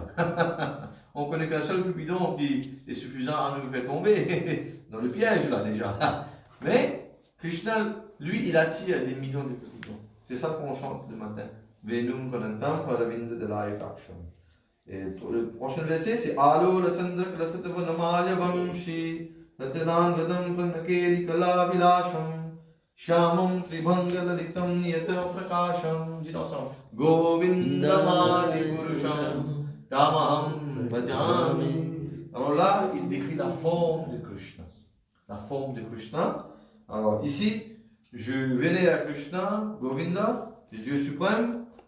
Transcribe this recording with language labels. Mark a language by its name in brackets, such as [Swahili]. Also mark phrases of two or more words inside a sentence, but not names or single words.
[French] On connaît qu'un seul Cupidon qui est suffisant à nous faire tomber dans le piège là déjà. Mais Krishna, lui, il attire des millions de Cupidons. C'est ça qu'on chante le matin. [Sanskrit] Venum Kanantam Paravinda Dalayakaksham. [French] Et le prochain verset, c'est [Sanskrit] Alo Rachandra Kalasatava Namaya Vamshi Ratanan Vadam Pranakeri Kala Vilasham Shyamam Tribhanga Lalitam Niyata Prakasham. [French] Dites ensemble. [Sanskrit] Govindamadi Purusham Tamaham Bhajami. [French] Alors là, il décrit la forme de Krishna. La forme de Krishna. Alors ici, je vénère Krishna, Govinda, le Dieu suprême.